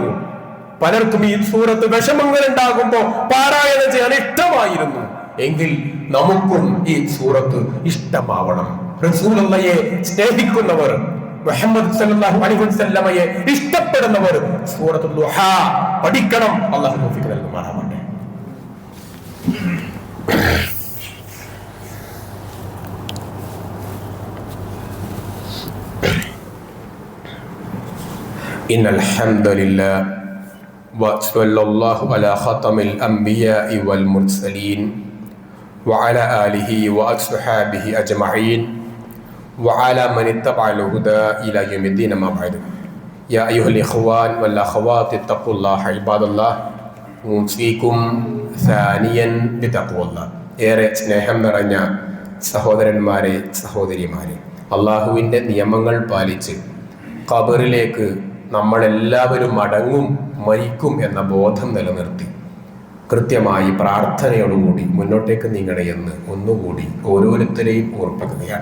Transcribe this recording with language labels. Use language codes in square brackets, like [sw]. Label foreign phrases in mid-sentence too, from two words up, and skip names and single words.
[ml] പലർക്കും ഈ സൂറത്ത് വിഷമങ്ങൾ ഉണ്ടാകുമ്പോ പാരായണം ചെയ്യാൻ ഇഷ്ടമായിരുന്നു. എങ്കിൽ നമുക്കും ഈ സൂറത്ത് ഇഷ്ടമാവണം. റസൂലുള്ളാഹിയെ സ്നേഹിക്കുന്നവർ, മുഹമ്മദ് [ar] صلى الله عليه وسلم [ml] ഇഷ്ടപ്പെടുന്നവർ സൂറത്തുൽ ദുഹാ പഠിക്കണം. അല്ലാഹു തൗഫീഖ് നൽകുമാറാവട്ടെ. [ar] إن الحمد لله وصلى الله على خاتم الأنبياء والمرسلين وعلى آله وأصحابه أجمعين وعلى من اتبع الهدى إلى يوم الدين. ما بعد. يا أيها الإخوان والأخوات اتقوا الله عباد الله أوصيكم ثانيا بتقوى الله. [ml] ഏറെ സ്നേഹം നിറഞ്ഞ സഹോദരന്മാരെ, സഹോദരിമാരെ, അള്ളാഹുവിൻ്റെ നിയമങ്ങൾ പാലിച്ച് ഖബറിലേക്ക് നമ്മളെല്ലാവരും മടങ്ങും, മരിക്കും എന്ന ബോധം നിലനിർത്തി കൃത്യമായി പ്രാർത്ഥനയോടുകൂടി മുന്നോട്ടേക്ക് നീങ്ങണമെന്ന് ഒന്നുകൂടി ഓരോരുത്തരെയും ഓർപ്പിക്കുകയാണ്.